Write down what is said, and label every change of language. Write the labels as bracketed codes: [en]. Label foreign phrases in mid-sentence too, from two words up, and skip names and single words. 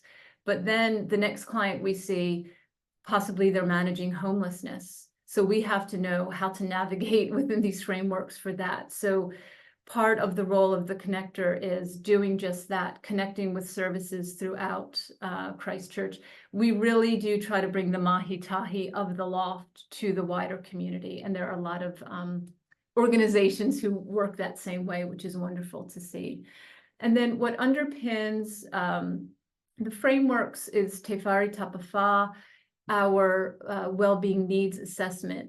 [en] But then the next client we see, possibly they're managing homelessness. So we have to know how to navigate within these frameworks for that. So part of the role of the connector is doing just that, connecting with services throughout Christchurch. We really do try to bring the mahi-tahi of the Loft to the wider community. And there are a lot of organizations who work that same way, which is wonderful to see. And then what underpins the frameworks is Te Whare Tapawha, our well-being needs assessment.